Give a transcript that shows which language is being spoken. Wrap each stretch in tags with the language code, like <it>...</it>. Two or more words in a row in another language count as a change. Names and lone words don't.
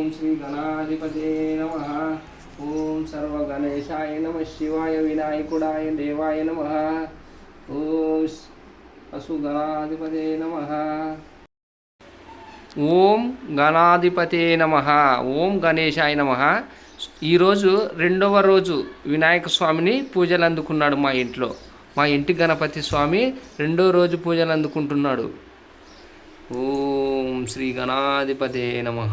<sa>गणाधिपते नमः। ओम सर्वगणेशाय नमः शिवाय विनायकुडाय देवाय नमः। ओम असुगणाधिपते नमः। ఓం గణాధిపతే నమః. ఓం గణేశాయ నమః.</sa> <te>ఈరోజు రెండవ రోజు వినాయక స్వామిని పూజలు అందుకున్నాడు మా ఇంట్లో. మా ఇంటి గణపతి స్వామి రెండో రోజు పూజలు అందుకుంటున్నాడు.</te> <sa>ఓం శ్రీ గణాధిపతే నమః.</sa>